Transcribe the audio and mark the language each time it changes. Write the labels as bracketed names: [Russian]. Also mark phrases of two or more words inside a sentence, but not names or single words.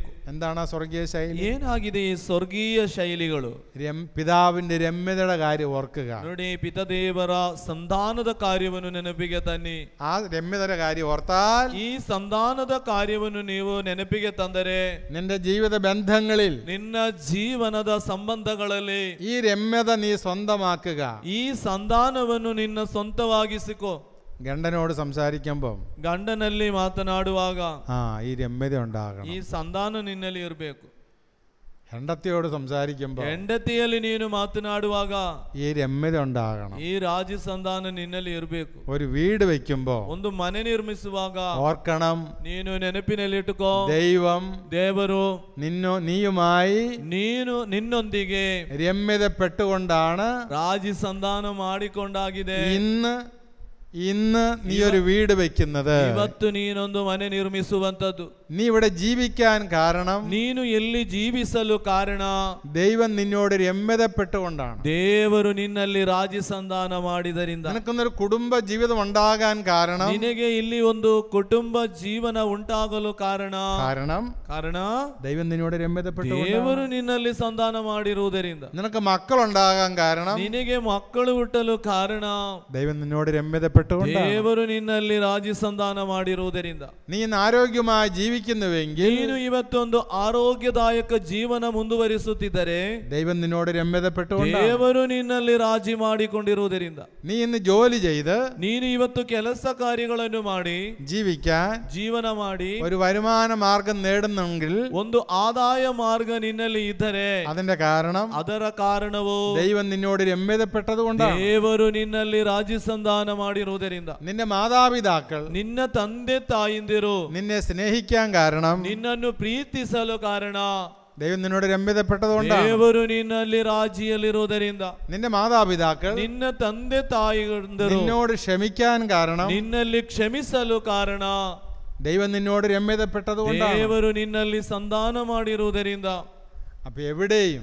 [Malayalam] എന്താണ് ആ സ്വർഗീയ ശൈലി? [Kannada] ಏನಾಗಿದೆ ಈ ಸ್ವರ್ಗೀಯ ಶೈಲಿಗಳು? [Malayalam] പിതാവിന്റെ രമ്യതയുടെ കാര്യം ഓർക്കുക. [Kannada] ನೋಡಿ, ಪಿತದೇವರ ಸಂಧಾನದ ಕಾರ್ಯವನ್ನು ನೆನಪಿಗೆ ತನ್ನಿ. [Malayalam] ആ രമ്യതയുടെ കാര്യം ഓർത്താൽ [Kannada] ಈ ಸಂಧಾನದ ಕಾರ್ಯವನ್ನು ನೀವು ನೆನಪಿಗೆ ತಂದರೆ [Malayalam] നിന്റെ ജീവിത ബന്ധങ്ങളിൽ [Kannada] ನಿನ್ನ ಜೀವನದ ಸಂಬಂಧಗಳಲ್ಲಿ [Malayalam] ഈ രമ്യത നീ സ്വന്തമാക്കുക. [Kannada] ಈ ಸಂಧಾನವನ್ನು ನಿನ್ನ ಸ್ವಂತವಾಗಿಸಿಕೋ. [Malayalam] ഗണ്ടനോട് സംസാരിക്കുമ്പോൾ [Kannada] ಗಂಡನಲ್ಲಿ ಮಾತನಾಡುವಾಗ [Malayalam] ഈ രമ്യത ഉണ്ടാകണം. [Kannada] ಈ ಸಂಧಾನ ನಿನ್ನಲ್ಲಿ ಇರಬೇಕು. [Malayalam] ಹೆಂಡತಿയോട് സംസാരിക്കുമ്പോൾ [Kannada] ಹೆಂಡತಿಯಲ್ಲಿ ನೀನು ಮಾತನಾಡುವಾಗ [Malayalam] ഈ രമ്യത ഉണ്ടാകണം. [Kannada] ಈ ರಾಜಿ ಸಂಧಾನ ನಿನ್ನಲ್ಲಿ ಇರಬೇಕು. [Malayalam] ഒരു വീട് വെക്കുമ്പോൾ [Kannada] ಒಂದು ಮನೆ ನಿರ್ಮಿಸುವಾಗ [Malayalam] ഓർക്കണം, [Kannada] ನೀನು ನೆನಪಿನಲ್ಲಿಟ್ಟುಕೋ, ದೇವರು [Malayalam] നീയുമായി [Kannada] ನಿನ್ನೊಂದಿಗೆ [Malayalam] രമ്യതപ്പെട്ടുകൊണ്ടാണ് [Kannada] ರಾಜಿ ಸಂಧಾನ ಮಾಡಿಕೊಂಡಾಗಿದೆ. [Malayalam] ഇന്ന് നീ ഒരു വീട് വെക്കുന്നത്, [Kannada] ಇವತ್ತು ನೀನೊಂದು ಮನೆ ನಿರ್ಮಿಸುವಂತದ್ದು. [Malayalam] നീ ഇവിടെ ജീവിക്കാൻ കാരണം, [Kannada] ನೀನು ಎಲ್ಲಿ ಜೀವಿಸಲು ಕಾರಣ [Malayalam] ദൈവം നിന്നോട് രമ്യതപ്പെട്ടുകൊണ്ടാണ്. [Kannada] ದೇವರು ನಿನ್ನಲ್ಲಿ ರಾಜಿ ಸಂಧಾನ ಮಾಡಿದರಿಂದ. [Malayalam] നിനക്കൊന്നൊരു കുടുംബ ജീവിതം ഉണ്ടാകാൻ കാരണം, [Kannada] ನಿನಗೆ ಇಲ್ಲಿ ಒಂದು ಕುಟುಂಬ ಜೀವನ ಉಂಟಾಗಲು ಕಾರಣ [Malayalam] ദൈവം നിന്നോട് രമ്യതപ്പെട്ടു. [Kannada] ದೇವರು ನಿನ್ನಲ್ಲಿ ಸಂಧಾನ ಮಾಡಿರುವುದರಿಂದ. [Malayalam] നിനക്ക് മക്കളുണ്ടാകാൻ കാരണം, [Kannada] ನಿನಗೆ ಮಕ್ಕಳು ಹುಟ್ಟಲು ಕಾರಣ [Malayalam] ദൈവം നിന്നോട് രമ്യതപ്പെട്ടു. [Kannada] ದೇವರು ನಿನ್ನಲ್ಲಿ ರಾಜಿ ಸಂಧಾನ ಮಾಡಿರುವುದರಿಂದ. [Malayalam] നീ ഇന്ന് ആരോഗ്യമായി ജീവിക്കുന്നുവെങ്കിൽ, [Kannada] ನೀನು ಇವತ್ತೊಂದು ಆರೋಗ್ಯದಾಯಕ ಜೀವನ ಮುಂದುವರಿಸುತ್ತಿದ್ದರೆ [Malayalam] ദൈവം നിന്നോട് രമ്യതപ്പെട്ടു. [Kannada] ದೇವರು ನಿನ್ನಲ್ಲಿ ರಾಜಿ ಮಾಡಿಕೊಂಡಿರುವುದರಿಂದ. [Malayalam] നീ ഇന്ന് ജോലി ചെയ്ത്, [Kannada] ನೀನು ಇವತ್ತು ಕೆಲಸ ಕಾರ್ಯಗಳನ್ನು ಮಾಡಿ [Malayalam] ജീവിക്കാൻ, [Kannada] ಜೀವನ ಮಾಡಿ [Malayalam] ഒരു വരുമാന മാർഗം നേടുന്നെങ്കിൽ, [Kannada] ಒಂದು ಆದಾಯ ಮಾರ್ಗ ನಿನ್ನಲ್ಲಿ ಇದ್ದರೆ [Malayalam] അതിന്റെ കാരണം, [Kannada] ಅದರ ಕಾರಣವು [Malayalam] ദൈവം നിന്നോട് രമ്യതപ്പെട്ടത് കൊണ്ടാണ്. [Kannada] ದೇವರು ನಿನ್ನಲ್ಲಿ ರಾಜಿ ಸಂಧಾನ ಮಾಡಿರುವುದರಿಂದ. [Malayalam] നിന്റെ മാതാപിതാക്കൾ, [Kannada] ನಿನ್ನ ತಂದೆ ತಾಯಿಂದಿರು [Malayalam] നിന്നെ സ്നേഹിക്കാൻ കാരണം, [Kannada] ನಿನ್ನನ್ನು ಪ್ರೀತಿಸಲು ಕಾರಣ [Malayalam] ദൈവം നിന്നോട് രമ്യതപ്പെട്ടതുകൊണ്ടാണ്. [Kannada] ದೇವರು ನಿನ್ನಲ್ಲಿ ರಾಜಿಯಲ್ಲಿರುವುದರಿಂದ. [Malayalam] നിന്റെ മാതാപിതാക്കൾ, [Kannada] ನಿನ್ನ ತಂದೆ ತಾಯಿಗಳು [Malayalam] നിന്നോട് ക്ഷമിക്കാൻ കാരണം, [Kannada] ನಿನ್ನಲ್ಲಿ ಕ್ಷಮಿಸಲು ಕಾರಣ [Malayalam] ദൈവം നിന്നോട് രമ്യതപ്പെട്ടതുകൊണ്ടാണ്. [Kannada] ದೇವರು ನಿನ್ನಲ್ಲಿ ಸಂಧಾನ ಮಾಡಿರುವುದರಿಂದ. [Malayalam] അപ്പൊ എവിടെയും,